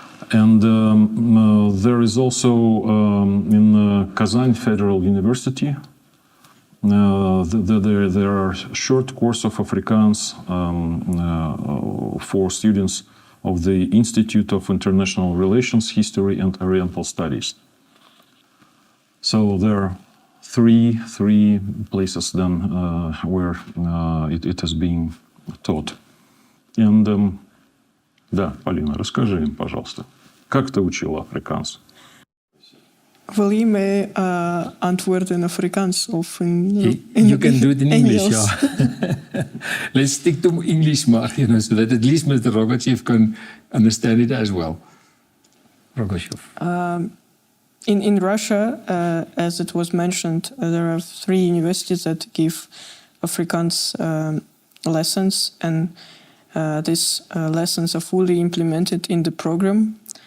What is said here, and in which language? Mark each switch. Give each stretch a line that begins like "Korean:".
English: And there is also in Kazan Federal University, there are short course of Afrikaans for students of the Institute of International Relations, History and Oriental Studies. So there are three places then where it is being taught. And
Russian: да, Полина, расскажи им, пожалуйста, как ты учила африкаans?
Dutch: Wil je mij antwoorden in Afrikaans of in
English: You can do it in English,
Dutch: Engels?
English: yeah. Let's stick to English, Mark, so that at least Mr. Rogachev can understand it as well. Rogachev. In Russia, as it was mentioned, there are 3 universities that give Afrikaans lessons, and these lessons are fully implemented in the program.